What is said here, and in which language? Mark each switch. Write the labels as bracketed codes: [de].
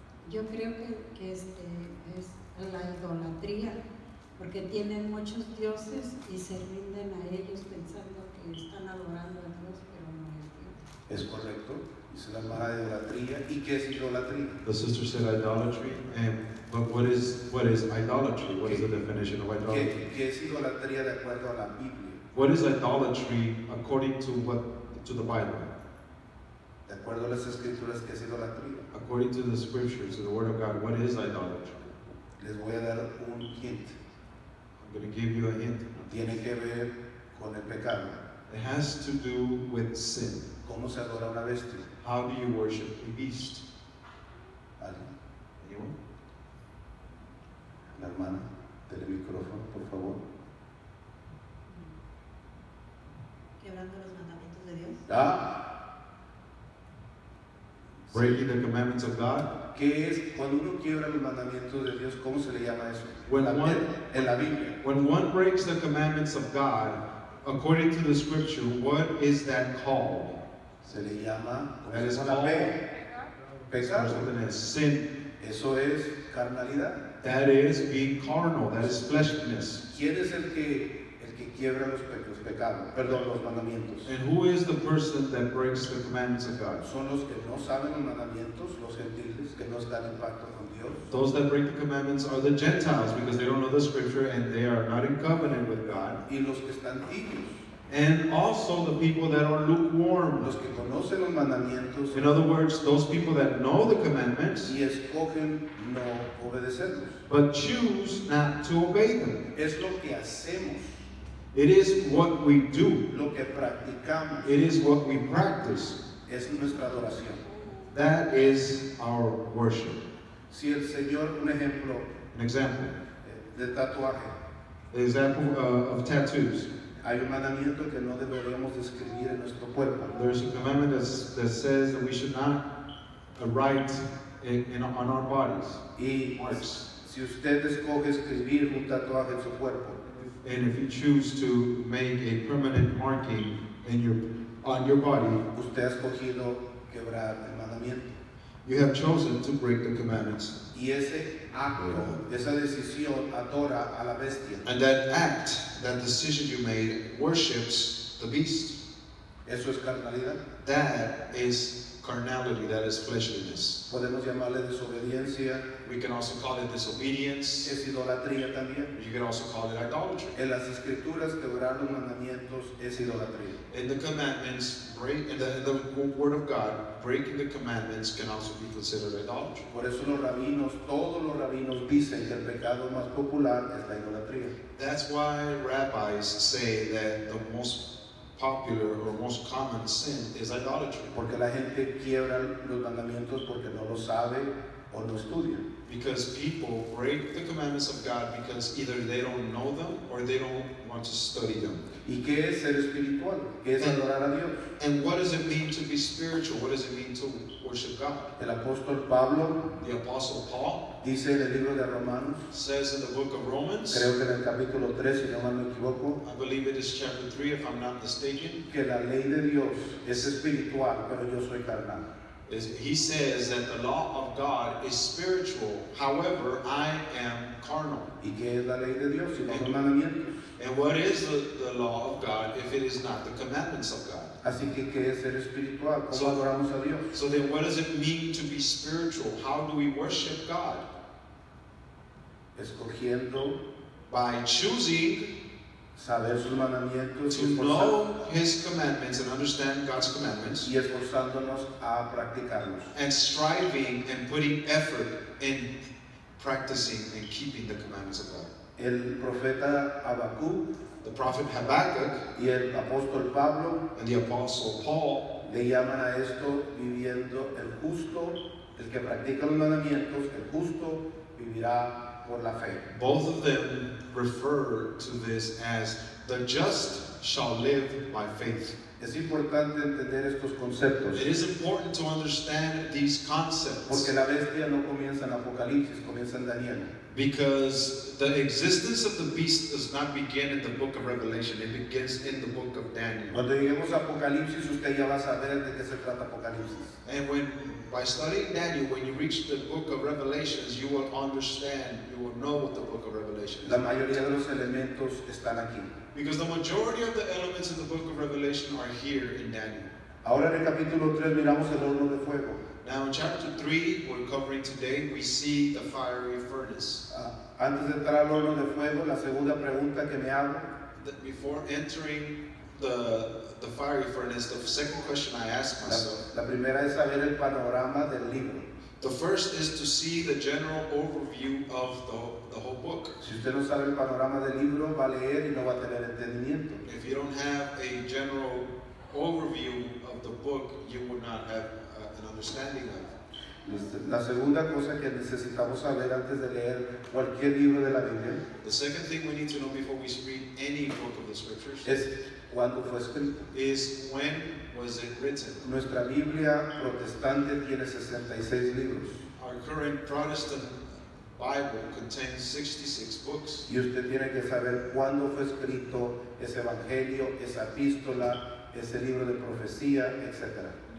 [es] Yo creo que es la idolatría, porque tienen muchos dioses y se rinden a ellos pensando que están adorando a Dios, pero no es Dios. Es correcto, dice la hermana de idolatría. ¿Y qué es idolatría? [en] The sister said idolatry, but what is idolatry? What is the definition of idolatry? [es] ¿Qué es idolatría de acuerdo a la Biblia? [en] What is idolatry according to the Bible? [es] De acuerdo a las escrituras, ¿qué es idolatría? [en] According to the scriptures, to the Word of God, what is idolatry? [es] Les voy a dar un hint. [en] I'm going to give you a hint. [es] Tiene que ver con el pecado. [en] It has to do with sin. [es] ¿Cómo se adora una bestia? [en] How do you worship a beast? [es] ¿Alguien? [en] Anyone? [es] La hermana, del micrófono, por favor. Quebrando los mandamientos de Dios. Ah, [en] Breaking the commandments of God. [es] ¿qué es cuando uno quiebra los mandamientos de Dios? ¿Cómo se le llama eso? [en] When [es] La- [en] one- [es] en la Biblia. [en] When one breaks the commandments of God, according to the scripture, what is that called? [es] Se le llama [en] That is [es] con la [en] called [es] pecado. [en] something as sin. [es] Eso es carnalidad. [en] That is being carnal. That is fleshliness. [es] ¿Quién es el que quiebra los pecados? Perdón, los mandamientos. [en] And who is the person that breaks the commandments of God? [es] Son los que no saben los mandamientos, los gentiles, que no están en pacto con Dios. [en] Those that break the commandments are the Gentiles because they don't know the scripture and they are not in covenant with God. [es] Y los que están tibios, [en] And also the people that are lukewarm. [es] los que conocen los mandamientos [en] In other words, those people that know the commandments [es] y escogen no obedecerlos. [en] but choose not to obey them. [es] Es lo que hacemos, [en] It is what we do. [es] lo que practicamos, [en] It is what we practice. [es] es nuestra adoración. [en] That is our worship. [es] Si el Señor, un ejemplo [en] An example. [es] de tatuaje, [en] The example of tattoos. [es] hay un mandamiento que no deberíamos de escribir en nuestro cuerpo. [en] There's a commandment that says that we should not write on our bodies [es] Y [en] marks. [es] si usted escoge escribir un tatuaje en su cuerpo, [en] And if you choose to make a permanent marking on your body, [es] usted ha escogido quebrar el mandamiento. [en] you have chosen to break the commandments. [es] Y ese acto, esa decisión adora a la bestia. [en] And that act, that decision you made, worships the beast. [es] Eso es carnalidad. [en] That is carnality, that is fleshliness. [es] Podemos llamarle desobediencia, [en] We can also call it disobedience. [es] es idolatría también. [en] You can also call it idolatry. [es] En las escrituras quebrar los mandamientos es idolatría. [en] In the commandments, in the word of God, breaking the commandments can also be considered idolatry. [es] Por eso los rabinos, todos los rabinos dicen que el pecado más popular es la idolatría. [en] That's why rabbis say that the most popular or most common sin is idolatry. [es] Porque la gente quiebra los mandamientos porque no lo sabe o no estudian. [en] Because people break the commandments of God because either they don't know them or they don't want to study them. [es] ¿Y qué es ser espiritual? ¿Qué es adorar a Dios? [en] And what does it mean to be spiritual? What does it mean to worship God? [es] El apóstol Pablo [en] The Apostle Paul [es] dice en el libro de Romanos, [en] says in the book of Romans, [es] creo que en el capítulo 3, si no mal me equivoco, [en] I believe it is chapter 3 if I'm not mistaken, [es] que la ley de Dios es espiritual, pero yo soy carnal. [en] he says that the law of God is spiritual, however, I am carnal. [es] ¿Y qué es la ley de Dios? Si no los mandamientos. [en] And what is the law of God if it is not the commandments of God? [es] Así que, ¿qué es ser espiritual? ¿Cómo [en] So- [es] adoramos a Dios? [en] So then what does it mean to be spiritual? How do we worship God? [es] Escogiendo [en] By choosing [es] saber sus mandamientos [en] to know His commandments and understand God's commandments, [es] y esforzándonos a practicarlos. [en] and striving and putting effort in practicing and keeping the commandments of God. [es] El profeta Habacuc [en] The prophet Habakkuk [es] y el apóstol Pablo [en] and the apostle Paul, [es] le llaman a esto viviendo el justo, el que practica los mandamientos, el justo vivirá por la fe. [en] both of them refer to this as the just shall live by faith. [es] Es importante entender estos conceptos [en] It is important to understand these concepts [es] porque la bestia no comienza en Apocalipsis, comienza en Daniel. [en] because the existence of the beast does not begin in the book of Revelation, it begins in the book of Daniel. [es] Cuando lleguemos a Apocalipsis, usted ya va a saber de qué se trata Apocalipsis. [en] And by studying Daniel, when you reach the book of Revelations, you will understand, you will know what the book of Revelation is. [es] La mayoría de los elementos están aquí. [en] Because the majority of the elements in the book of Revelation are here in Daniel. [es] Ahora en el capítulo 3 miramos el horno de fuego. [en] Now in chapter 3, we're covering today, we see the fiery furnace. [es] Antes de entrar al horno de fuego, la segunda pregunta que me hago [en] Before entering the fiery furnace, the second question I ask myself, [es] La primera es saber el panorama del libro. [en] the first is to see the general overview of the whole book. [es] Si usted no sabe el panorama del libro, va a leer y no va a tener entendimiento. [en] If you don't have a general overview of the book, you will not have an understanding of it. [es] La segunda cosa que necesitamos saber antes de leer cualquier libro de la Biblia [en] The second thing we need to know before we read any book of the scriptures [es] es cuándo fue escrito. [en] is when was it written. [es] Nuestra Biblia protestante tiene 66 libros [en] Our current Protestant Bible contains 66 books. [es] y usted tiene que saber cuándo fue escrito ese evangelio, esa epístola, ese libro de profecía, etc.